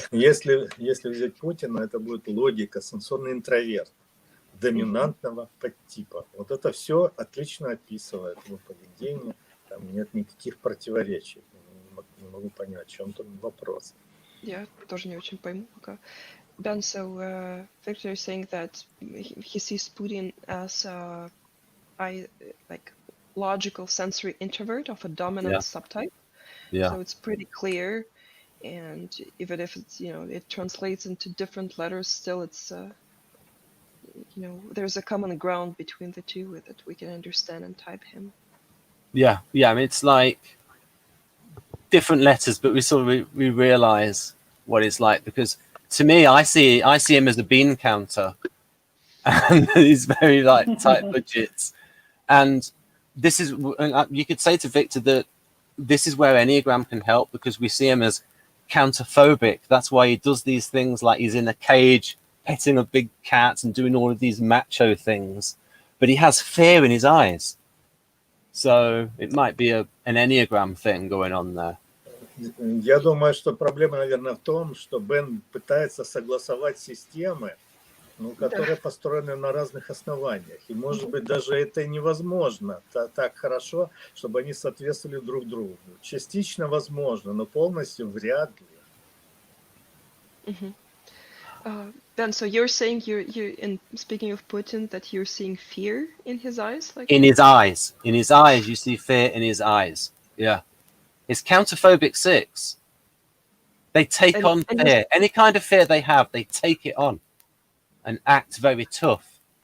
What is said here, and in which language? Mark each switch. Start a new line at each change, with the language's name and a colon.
Russian: Если взять Путина, это будет логика, сенсорный интроверт, доминантного подтипа. Вот это все отлично описывает его поведение, там нет никаких противоречий. Не могу понять, о чем тут вопрос. Я тоже не очень пойму пока.
English: Ben, so Victor is saying that he sees Putin as like logical sensory introvert of a dominant subtype. Yeah. So it's pretty clear, and even if it's it translates into different letters, still it's there's a common ground between the two that we can understand and type him. Yeah. I mean, it's like different letters, but we realize what it's like, because to me, I see him as a bean counter, and he's very like tight budgets. And this is, you could say to Victor that this is where Enneagram can help, because we see him as counterphobic. That's why he does these things, like he's in a cage petting a big cat and doing all of these macho things, but he has fear in his eyes. So it might be an Enneagram thing going on there.
Russian: Я думаю, что проблема, наверное, в том, что Бен пытается согласовать системы, которые построены на разных основаниях. И, может быть, даже это невозможно так хорошо, чтобы они соответствовали друг другу. Частично возможно, но полностью вряд ли.
English: Ben, so you're saying in speaking of Putin, that you're seeing fear in his eyes, like In his eyes, you see fear in his eyes. Yeah, his counterphobic 6. They take And- on and fear. Any kind of fear they have, they take it on, and act very tough.